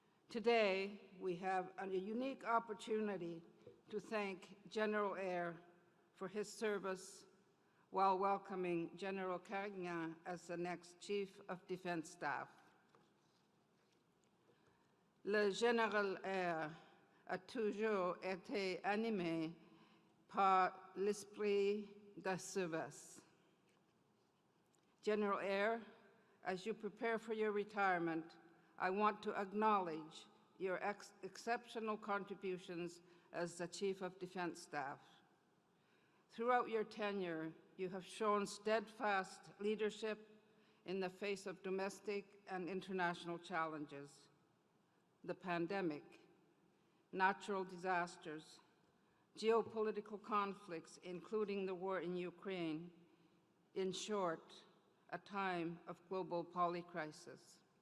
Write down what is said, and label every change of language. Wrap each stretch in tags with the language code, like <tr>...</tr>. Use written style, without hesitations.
<en>Today, we have a unique opportunity to thank General Eyre for his service while welcoming General Carignan as the next Chief of Defense Staff.</en> <fr>Le Général Eyre a toujours été animé par l'esprit de service.</fr> <en>General Eyre, as you prepare for your retirement, I want to acknowledge your exceptional contributions as the Chief of Defense Staff. Throughout your tenure, you have shown steadfast leadership in the face of domestic and international challenges, the pandemic, natural disasters, geopolitical conflicts, including the war in Ukraine, in short, a time of global polycrisis.</en>